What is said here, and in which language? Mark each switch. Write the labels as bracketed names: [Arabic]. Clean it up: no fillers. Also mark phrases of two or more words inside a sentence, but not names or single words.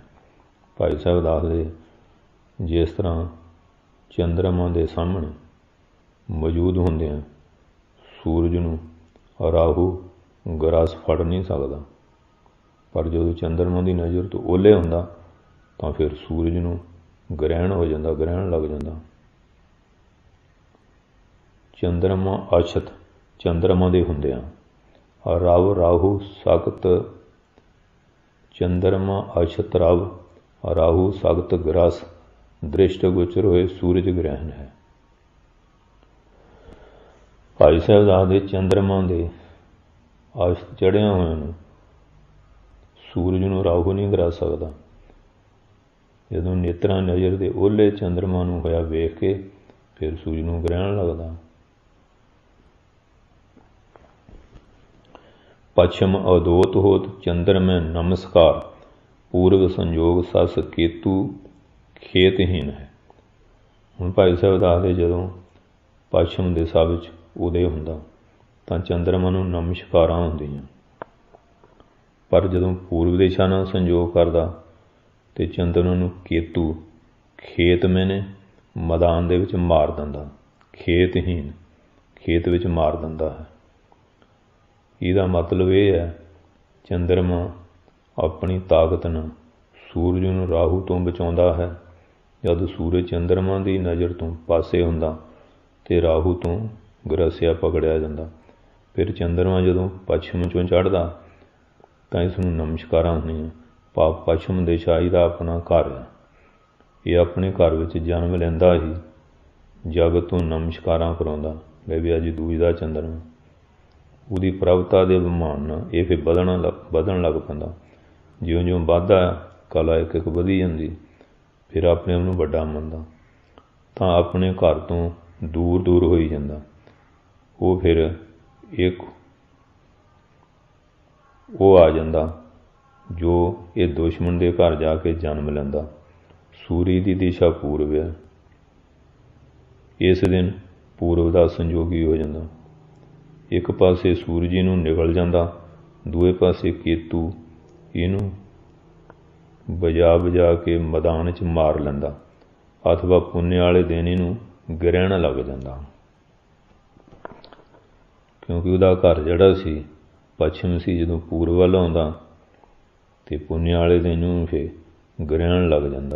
[Punjabi] ਭਾਈ ਸਾਹਿਬ ਦੱਸਦੇ ਜਿਸ ਤਰ੍ਹਾਂ ਚੰਦਰਮਾ ਦੇ ਸਾਹਮਣੇ ਮੌਜੂਦ ਹੁੰਦਿਆਂ ਸੂਰਜ ਨੂੰ ਰਾਹੂ ਗ੍ਰਸ ਫੜ ਨਹੀਂ ਸਕਦਾ, ਪਰ ਜਦੋਂ ਚੰਦਰਮਾ ਦੀ ਨਜ਼ਰ ਤੋਂ ਓਹਲੇ ਹੁੰਦਾ ਤਾਂ ਫਿਰ ਸੂਰਜ ਨੂੰ ਗ੍ਰਹਿਣ ਹੋ ਜਾਂਦਾ, ਗ੍ਰਹਿਣ ਲੱਗ ਜਾਂਦਾ। [Braj] चंद्रमा अछत, [Punjabi] ਚੰਦਰਮਾ ਦੇ ਹੁੰਦਿਆਂ [Braj] रव राहू सखत, चंद्रमा अछत रव राहू सखत ग्रस, दृष्ट गोचर होए सूरज ग्रहण है। [Punjabi] ਭਾਈ ਸਾਹਿਬ ਦੱਸਦੇ ਚੰਦਰਮਾ ਕੇ ਆਸ਼ਤ ਚੜ੍ਹਿਆ ਹੋਏ ਸੂਰਜ ਨੂੰ ਰਾਹੂ ਨਹੀਂ ਕਰਾ ਸਕਦਾ। ਜਦੋਂ ਨੇਤਰਾਂ ਨਜ਼ਰ ਦੇ ਓਹਲੇ ਚੰਦਰਮਾ ਨੂੰ ਹੋਇਆ ਵੇਖ ਕੇ ਫਿਰ ਸੂਰਜ ਨੂੰ ਗ੍ਰਹਿਣ ਲੱਗਦਾ। [Braj] पश्चिम अदोत होत चंद्र में नमस्कार, पूर्व संयोग सस केतु खेतहीन है। [Punjabi] ਹੁਣ ਭਾਈ ਸਾਹਿਬ ਦੱਸਦੇ ਜਦੋਂ ਪੱਛਮ ਦਿਸ਼ਾ ਵਿਚ ਉਦੇ ਹੁੰਦਾ ਤਾਂ ਚੰਦਰਮਾ ਨੂੰ ਨਮਸਕਾਰਾਂ ਹੁੰਦੀਆਂ, ਪਰ ਜਦੋਂ ਪੂਰਬ ਦਿਸ਼ਾ ਨਾਲ ਸੰਜੋਗ ਕਰਦਾ ਤੇ ਚੰਦਰਮਾ ਨੂੰ ਕੇਤੂ ਖੇਤ ਮੈਂਨੇ ਮੈਦਾਨ ਦੇ ਵਿਚ ਮਾਰ ਦਿੰਦਾ, ਖੇਤਹੀਣ ਖੇਤ ਵਿਚ ਮਾਰ ਦਿੰਦਾ ਹੈ। ਇਹਦਾ ਮਤਲਬ ਇਹ ਹੈ ਚੰਦਰਮਾ ਆਪਣੀ ਤਾਕਤ ਨਾਲ ਸੂਰਜ ਨੂੰ ਰਾਹੂ ਤੋਂ ਬਚਾਉਂਦਾ ਹੈ। ਜਦ ਸੂਰਜ ਚੰਦਰਮਾ ਕੀ ਨਜ਼ਰ ਤੋਂ ਪਾਸੇ ਹੁੰਦਾ ਤੇ ਰਾਹੂ ਤੋਂ ਗ੍ਰਸਿਆ ਪਕੜਿਆ ਜਾਂਦਾ। ਫਿਰ ਚੰਦਰਮਾ ਜਦੋਂ ਪੱਛਮ ਚੋਂ ਚੜ੍ਹਦਾ ਤਾਂ ਇਸ ਨੂੰ ਨਮਸਕਾਰਾਂ ਹੁੰਦੀਆਂ। ਭਾਵ ਪੱਛਮ ਦਿਸ਼ਾ ਇਹਦਾ ਆਪਣਾ ਘਰ ਹੈ, ਇਹ ਆਪਣੇ ਘਰ ਵਿਚ ਜਨਮ ਲੈਂਦਾ ਹੀ ਜਗਤ ਤੋਂ ਨਮਸਕਾਰਾਂ ਕਰਾਉਂਦਾ। ਲੈ ਭੀ ਅੱਜ ਦੂਜਦਾ ਚੰਦਰਮਾ ਉਹਦੀ ਪ੍ਰਭਤਾ ਦੇ ਅਭਿਮਾਨ ਨਾਲ ਇਹ ਫਿਰ ਵਧਣ ਲੱਗ ਪੈਂਦਾ। ਜਿਉਂ ਜਿਉਂ ਵੱਧਦਾ ਕਲਾ ਇੱਕ ਇੱਕ ਵਧੀ ਜਾਂਦੀ, ਫਿਰ ਆਪਣੇ ਆਪ ਨੂੰ ਵੱਡਾ ਮੰਨਦਾ ਤਾਂ ਆਪਣੇ ਘਰ ਤੋਂ ਦੂਰ ਦੂਰ ਹੋਈ ਜਾਂਦਾ। ਉਹ ਫਿਰ ਇੱਕ ਉਹ ਆ ਜਾਂਦਾ ਜੋ ਇਹ ਦੁਸ਼ਮਣ ਦੇ ਘਰ ਜਾ ਕੇ ਜਨਮ ਲੈਂਦਾ। ਸੂਰਜ ਦੀ ਦਿਸ਼ਾ ਪੂਰਬ ਹੈ, ਇਸ ਦਿਨ ਪੂਰਬ ਦਾ ਸੰਜੋਗੀ ਹੋ ਜਾਂਦਾ। ਇਕ ਪਾਸੇ ਸੂਰਜ ਇਹਨੂੰ ਨਿਕਲ ਜਾਂਦਾ, ਦੂਏ ਪਾਸੇ ਕੇਤੂ ਇਹਨੂੰ ਬਜਾ ਬਜਾ ਕੇ ਮੈਦਾਨ ਚ ਮਾਰ ਲੈਂਦਾ, ਅਥਵਾ ਪੁੰਨੇ ਵਾਲੇ ਦਿਨ ਇਹਨੂੰ ਗ੍ਰਹਿਣ ਲੱਗ ਜਾਂਦਾ। ਕਿਉਂਕਿ ਉਹਦਾ ਘਰ ਜਿਹੜਾ ਸੀ ਪੱਛਮ ਸੀ, ਜਦੋਂ ਪੂਰਬ ਵੱਲ ਆਉਂਦਾ ਤੇ ਪੁੰਨੇ ਵਾਲੇ ਦਿਨ ਇਹਨੂੰ ਫਿਰ ਗ੍ਰਹਿਣ ਲੱਗ ਜਾਂਦਾ।